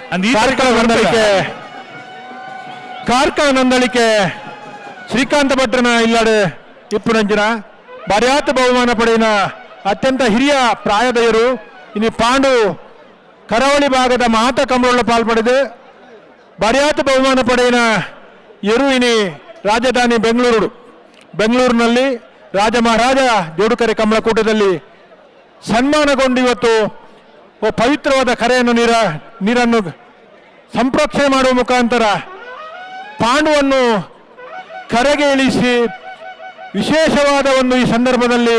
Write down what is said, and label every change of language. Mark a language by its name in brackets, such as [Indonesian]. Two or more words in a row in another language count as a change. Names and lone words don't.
[Tulu] ಕಾರ್ಕಳ ನಂದಳಿಕೆ ಶ್ರೀಕಾಂತ ಭಟ್ರನ ಇಲ್ಲಾಡು ಇಪ್ಪುನಂಚಿನ ಬರ್ಯಾತ ಬಹುಮಾನ ಪಡೆಯಿನ ಅತ್ಯಂತ ಹಿರಿಯ ಪ್ರಾಯದಯರು ಇನ್ನು ಪಾಂಡು ಕರಾವಳಿ ಭಾಗದ ಮಾತ ಕಮಲ ಪಾಲ್ಪಡೆದು ಬರ್ಯಾತ ಬಹುಮಾನ ಪಡೆಯಿನ ಇನಿ [Kannada] ರಾಜಧಾನಿ ಬೆಂಗಳೂರಿನಲ್ಲಿ ರಾಜ ಮಹಾರಾಜ ಜೋಡುಕರೆ ಕಮಲಕೂಟದಲ್ಲಿ ಸನ್ಮಾನಗೊಂಡು ಇವತ್ತು ಪವಿತ್ರವಾದ ಕರೆಯನ್ನು ನೀರನ್ನು ಸಂಪ್ರೋಕ್ಷಣೆ ಮಾಡುವ ಮುಖಾಂತರ ಪಾಂಡುವನ್ನು ಕರೆಗೆ ಇಳಿಸಿ ವಿಶೇಷವಾದ ಒಂದು ಈ ಸಂದರ್ಭದಲ್ಲಿ